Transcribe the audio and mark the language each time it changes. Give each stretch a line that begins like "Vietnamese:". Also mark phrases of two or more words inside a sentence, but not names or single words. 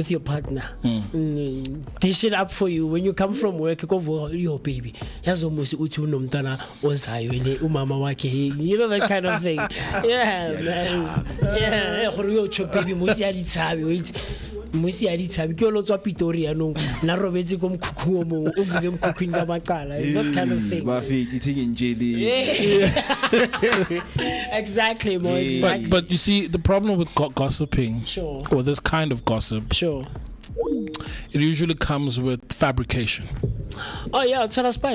English: with your partner. Dish it up for you when you come from work. Go for your baby. You know that kind of thing. Yeah, man. Yeah, baby.
Tswana: Musi a dithabi ke lo tswa Pretoria no na robetse go mkhukhu mo o vile mkhukhu ka maqala,
English: that kind of thing. Exactly, more exactly. But you see, the problem with gossiping, Sure. or this kind of gossip, Sure. it usually comes with fabrication. Oh yeah, it's a spice.